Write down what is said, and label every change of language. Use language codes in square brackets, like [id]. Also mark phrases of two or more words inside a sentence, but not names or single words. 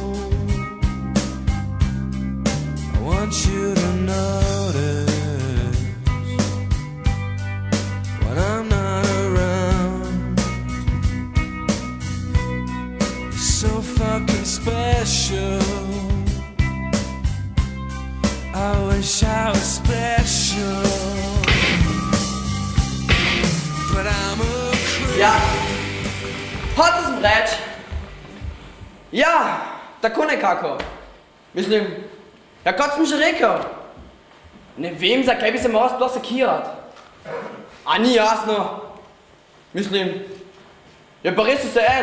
[en] I want you to notice when I'm not around. You're so fucking special. I wish I was special. But I'm a creep. [sl] Ja, hotel sem reči. Ja, tako nekako. Mislim, ja kot sem že rekel, ne vem, zakaj bi se moral sploh sekirati. A ni jasno? Mislim, je pa res vseeno.